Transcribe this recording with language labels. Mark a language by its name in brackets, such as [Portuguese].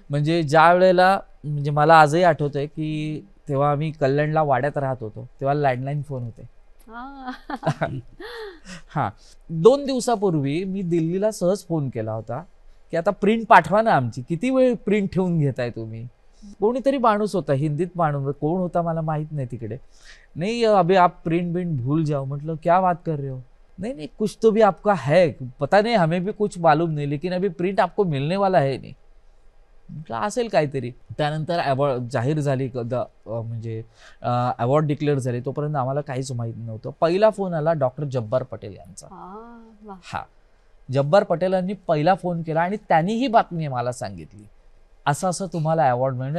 [Marathi] म्हणजे ज्या वेळेला, म्हणजे मला आजही आठवतंय की तेव्हा आम्ही कल्याणला वाड्यात राहत होतो, तेव्हा लँडलाईन फोन होते. हा. हा, 2 दिवसापूर्वी मी दिल्लीला सहज फोन केला होता की आता प्रिंट पाठवा ना आमची, किती वेळ प्रिंट ठेवून घेताय तुम्ही. कोणीतरी माणूस होता, हिंदीत माणूस, कोण होता मला माहित नाही तिकडे. [Hindi] नाही अभी आप प्रिंट बिंट भूल जाओ. म्हटलं क्या बात कर रहे हो. नहीं नहीं, कुछ तो भी आपका है, पता नहीं, हमें भी कुछ मालूम नहीं, लेकिन अभी प्रिंट आपको मिलने वाला है नहीं. [Marathi] म्हटलं असेल काहीतरी. त्यानंतर अवॉर्ड जाहीर झाली, म्हणजे अवॉर्ड डिक्लेअर झाले, तोपर्यंत आम्हाला काहीच माहित नव्हतं. पहिला फोन आला डॉक्टर जब्बार पटेल यांचा. हा, वा. हा, जब्बार पटेलांनी पहिला फोन केला आणि त्यांनी ही बातमी मला सांगितली, असं असं तुम्हाला अवॉर्ड मिळणे.